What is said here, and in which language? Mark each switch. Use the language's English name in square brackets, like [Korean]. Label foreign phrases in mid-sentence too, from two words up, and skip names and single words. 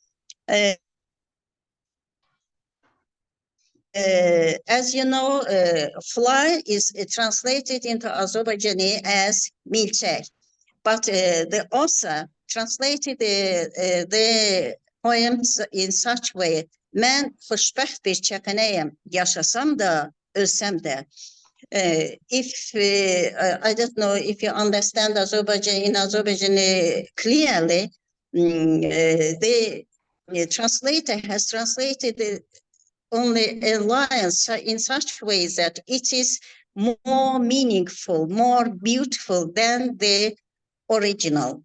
[English] As you know, fly is translated into Azerbaijani as milçek, but the author translated the poems in such way, [Azerbaijani] mən xoşbəxt bir çəpənəyəm, yaşasam da, ölsəm də. [English] If I don't know if you understand Azerbaijani clearly, the translator has translated only a line in such ways that it is more meaningful, more beautiful than the original.